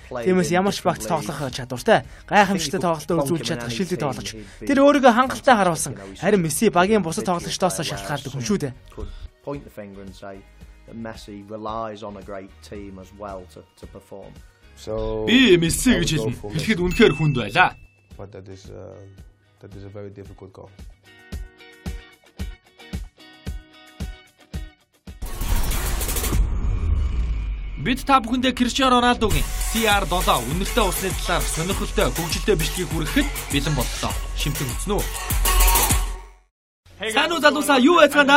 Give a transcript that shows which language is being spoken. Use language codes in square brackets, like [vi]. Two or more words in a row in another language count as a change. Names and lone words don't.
[mn] Тиймээс ямар ч багт тоглох чадвартай, гайхамшигтай тоглолтоо үзүүлж чадах шилдэг тоглогч. Тэр өөрийгөө хангалттай харуулсан. Харин Месси багийн бусад тоглогчдоос шалтгаалдаг хүн шүү дээ. Би Месси гэж хэлнэ. Хэлэхэд үнэхээр хүнд байлаа. [en] That is a very difficult goal. [mn] Бид та бүхэндээ Криштиано Роналдогийн CR7 үнэртэй усны талаар сонирхолтой хөгжилтэй бичлэгийг хүргэхэд бэлэн боллоо. Шимтэн үзнэ үү? Сайн уу залуусаа юу яцгаана?